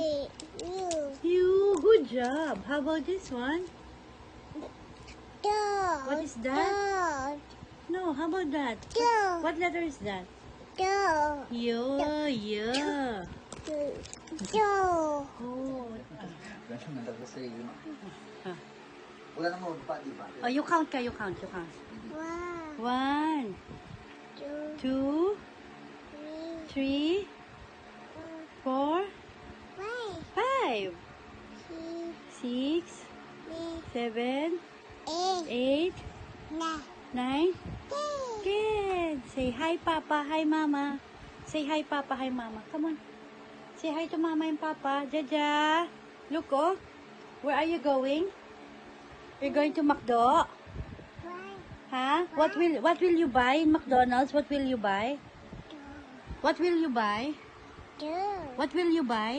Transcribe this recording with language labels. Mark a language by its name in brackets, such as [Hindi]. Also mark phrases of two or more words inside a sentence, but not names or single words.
[English] U. U. Good job. How about this one? Dog. What is that? Dog. No, how about that? Dog. What letter is that? Dog. Yo, yeah. Dog. Oh. [Filipino] Ganun na talaga sa iyo. Ah. Wala namang pa, di ba? [English] Oh, you count ka, you count. One. 1, Two. 2, Three. 3, 4, Five. 5, Six. 6, 7, Eight. 8, Nine. 9, 10. Say hi, Papa. Hi, Mama. Say hi, Papa. Hi, Mama. Come on. Say hi to Mama and Papa. Jaja. Look, oh. Where are you going? You're going to McDo? One. Huh? What will you buy in McDonald's? What will you buy? What will you buy? Two. What will you buy?